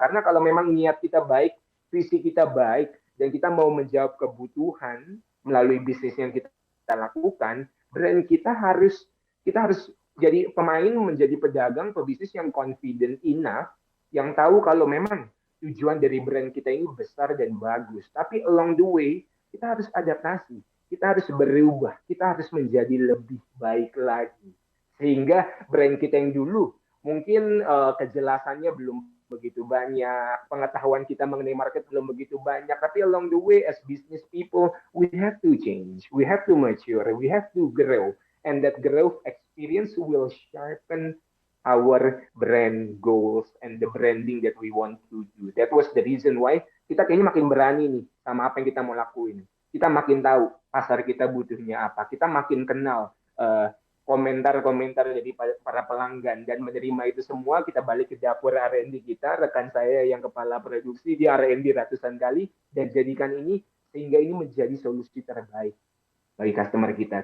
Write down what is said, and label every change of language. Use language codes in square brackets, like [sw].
[id] Karena kalau memang niat kita baik, visi kita baik, dan kita mau menjawab kebutuhan melalui bisnis yang kita lakukan, brand kita harus jadi pemain, menjadi pedagang, pebisnis yang [en] confident enough, [id] yang tahu kalau memang tujuan dari brand kita ini besar dan bagus. Tapi [en] along the way, [id] kita harus adaptasi, kita harus berubah, kita harus menjadi lebih baik lagi. Sehingga brand kita yang dulu mungkin kejelasannya belum begitu banyak, pengetahuan kita mengenai market belum begitu banyak, tapi [en] along the way as business people, we have to change, we have to mature, we have to grow, and that growth experience will sharpen our brand goals and the branding that we want to do. That was the reason why [id] kita kayaknya makin berani nih sama apa yang kita mau lakuin. Kita makin tahu pasar kita butuhnya apa. Kita makin kenal komentar-komentar dari para pelanggan, dan menerima itu semua. Kita balik ke dapur R&D kita, rekan saya yang kepala produksi di R&D ratusan kali, dan jadikan ini sehingga ini menjadi solusi terbaik bagi customer kita.